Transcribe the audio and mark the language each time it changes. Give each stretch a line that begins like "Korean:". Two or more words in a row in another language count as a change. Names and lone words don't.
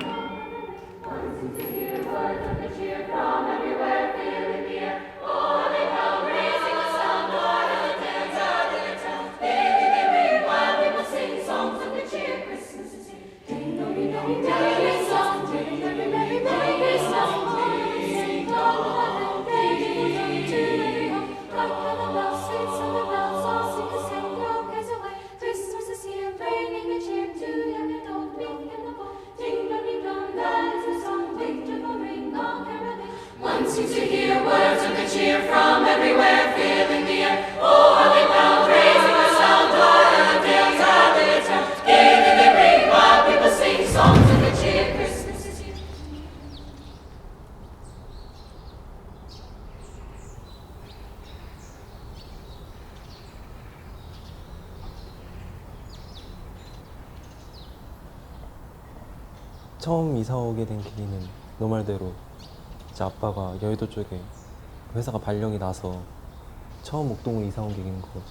English: Wanting to hear words of good cheer from everywhere, filling the air. Oh, how they come, raising a sound, joy and dance out in their towns. Daily they ring while people sing songs of good cheer. Christmas is here. Ding dong, ding dong, merry Christmas, ding dong, merry merry Christmas. Ding dong, dong, ding ding to every home. Like heaven bells, sweet silver bells, all seem to sing no cares away. Christmas is here, bringing good cheer to young and old, meek and the bold. Ding dong, ding dong, that is the song, victor will ring on caroling. Wanting to hear words of good cheer from everywhere, filling the air. Oh, how they pound, raising the sound, joy and dance out in their town. Gaily they ring while people sing songs of good cheer. Christmas is here.
Korean: 처음 이사 오게 된 계기는 너 말대로 이제 아빠가 여의도 쪽에 회사가 발령이 나서 처음 목동으로 이사 온 계기인 거지.